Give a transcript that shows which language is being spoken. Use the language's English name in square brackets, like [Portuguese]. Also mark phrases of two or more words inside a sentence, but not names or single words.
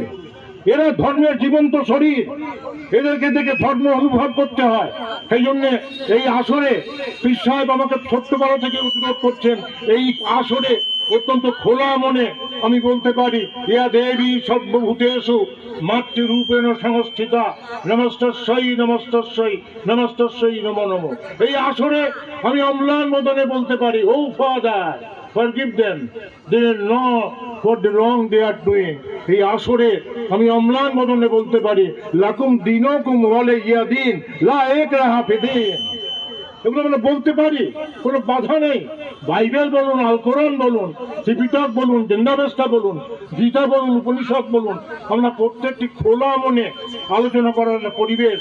[Bangla] এরা ধর্মের জীবন্ত শরীর, এদেরকে দেখে ধর্ম অনুভব করতে হয়। সেই জন্য এই আসরে পীর সাহেব আমাকে ছোট্টবেলা থেকে অনুরোধ করছেন, এই আসরে অত্যন্ত খোলা মনে আমি বলতে পারি, ইয়া দেবী সর্বভূতেষু মাতৃরূপেণ সংস্থিতা, [Sanskrit] নমস্তস্যৈ নমস্তস্যৈ নমস্তস্যৈ নমো নমঃ। [Bangla] এই আসরে আমি অম্লান মদনে বলতে পারি, [English] O Father, forgive them, they know what the wrong they are doing। [Bangla] এই আসরে আমি অম্লান মদনে বলতে পারি, [Arabic] لكم دينكم ولي دين لا إكراه في الدين. [Bangla] এগুলো আমরা বলতে পারি, কোনো বাধা নেই। বাইবেল বলুন, আল কোরআন বলুন, ত্রিপিটক বলুন, জিন্দাবেস্তা বলুন, গীতা বলুন, উপনিষদ বলুন, আমরা প্রত্যেকটি খোলা মনে আলোচনা করার পরিবেশ।